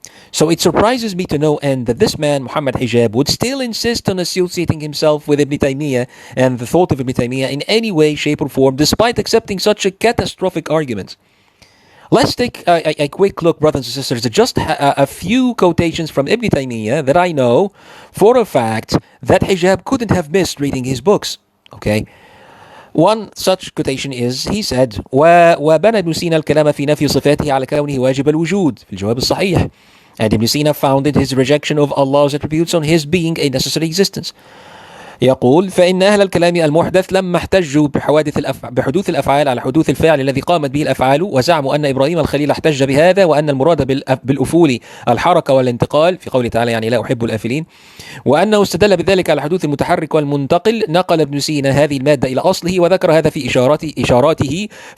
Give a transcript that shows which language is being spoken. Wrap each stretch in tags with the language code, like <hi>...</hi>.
<en>So it surprises me to no end that this man, Muhammad Hijab, would still insist on associating himself with Ibn Taymiyyah and the thought of Ibn Taymiyyah in any way, shape or form, despite accepting such a catastrophic argument. Let's take a quick look, brothers and sisters, at just a few quotations from Ibn Taymiyyah that I know for a fact that Hijab couldn't have missed reading his books. Okay? One such quotation is, he said,</en> <ar>وَبَنَى ابن سينا الكلام في نفي صفاته على كونه واجب الوجود في الجواب الصحيح.</ar> <en>And Ibn Sina founded his rejection of Allah's attributes on his being a necessary existence.</en> <ar>يقول فإن أهل الكلام المحدث لما احتجوا بحدوث الأفعال على حدوث الفعل الذي قامت به الأفعال وزعموا أن إبراهيم الخليل احتج بهذا وأن المراد بالأفول الحركة والانتقال في قوله تعالى يعني لا أحب الآفلين وأنه استدل بذلك على حدوث المتحرك والمنتقل نقل ابن سينا هذه المادة إلى أصله وذكر هذا في إشاراته</ar>